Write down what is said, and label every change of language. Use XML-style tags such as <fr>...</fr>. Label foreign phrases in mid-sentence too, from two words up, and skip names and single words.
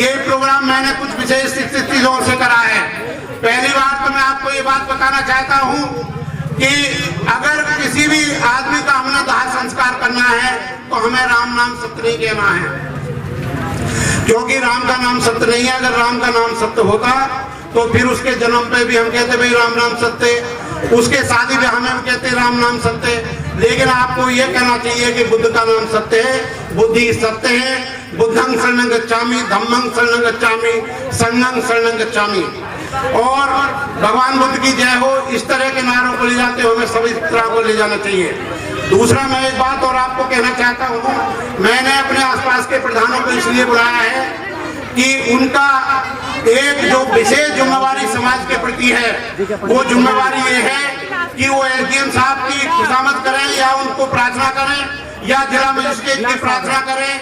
<hi>ये प्रोग्राम मैंने कुछ विशेष स्थितियों से करा है। पहली बार तो मैं आपको ये बात बताना चाहता हूँ कि अगर किसी भी आदमी का हमने दाह संस्कार करना है तो हमें राम नाम सत्य नहीं कहना है, क्योंकि राम का नाम सत्य नहीं है। अगर राम का नाम सत्य होता तो फिर उसके जन्म पे भी हम कहते भाई राम नाम सत्य, उसके शादी ब्याह में हम कहते राम नाम सत्य। लेकिन आपको ये कहना चाहिए कि बुद्ध का नाम सत्य है, बुद्धि सत्य है।</hi> <pi>बुद्धं शरणं गच्छामि, धम्मं शरणं गच्छामि, संघं शरणं गच्छामि।</pi> <hi>और भगवान बुद्ध की जय हो, इस तरह के नारों को ले जाते हुए हमें सभी तरह को ले जाना चाहिए। दूसरा मैं एक बात और आपको कहना चाहता हूँ, मैंने अपने आसपास के प्रधानों को इसलिए बुलाया है कि उनका एक जो विशेष जिम्मेवारी समाज के प्रति है, वो जिम्मेवारी ये है कि वो एसडीएम साहब की खुशामद करें या उनको प्रार्थना करें या जिला मजिस्ट्रेट की प्रार्थना करें।</hi>